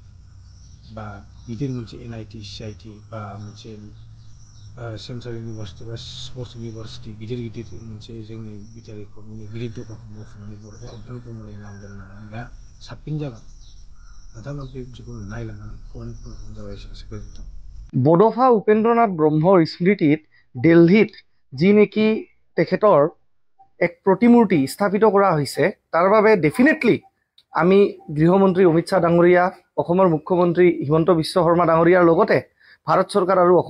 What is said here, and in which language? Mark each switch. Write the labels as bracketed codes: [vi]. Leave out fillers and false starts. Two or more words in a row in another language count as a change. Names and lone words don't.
[brx] बा गिदिर मोनसे NIT CIT बा मोनसे [en] central university [brx] बा [en] sports university [brx] गिदिर गिदिर मोनसे जोंनि बिटिआर एकर्डनि गिदिर दफाखौ मावफुंनानै बड'फा उपेन्द्र ब्रह्मनि नाम दोननाया साबसिन जागोन नोंथाङा बे बिदिखौ नायलांनानै पइन्टफोरखौ जाबाय एसे गोजोनथों [as] বড'ফা উপেন্দ্ৰনাথ ব্ৰহ্মৰ স্মৃতিত দিল্লীত যি নেকি তেখেতৰ এক প্ৰতিমূৰ্তি স্থাপিত কৰা হৈছে তাৰ বাবে ডেফিনেটলি আমি গৃহমন্ত্ৰী অমিত শ্বাহ ডাঙৰীয়া অসমৰ মুখ্যমন্ত্ৰী হিমন্ত বিশ্ব শৰ্মা ডাঙৰীয়াৰ লগতে ভাৰত চৰকাৰ আৰু অসম